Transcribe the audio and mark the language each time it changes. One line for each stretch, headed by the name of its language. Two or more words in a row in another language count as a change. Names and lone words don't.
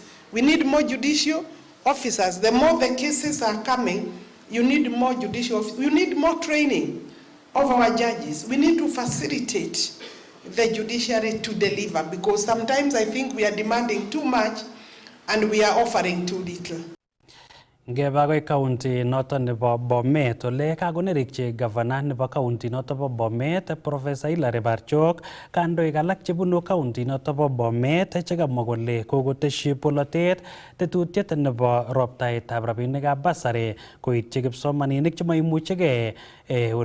English: We need more judicial officers. The more the cases are coming, you need more judicial officers. We need more training of our judges. We need to facilitate the judiciary to deliver, because sometimes I think we are demanding too much and we are offering too little.
Kalenjin: Ngeba koi county noton nebo Bomet ole kakonerikyi governor nebo county noton bo Bomet Professor Hilary Barchok kandoik alak chebunu county noton bo Bomet chekamwa kole kokoteshi polotet tetutiet nebo roptaetab rabinikab basari koityi kipsomaninik chemaimuchigei ole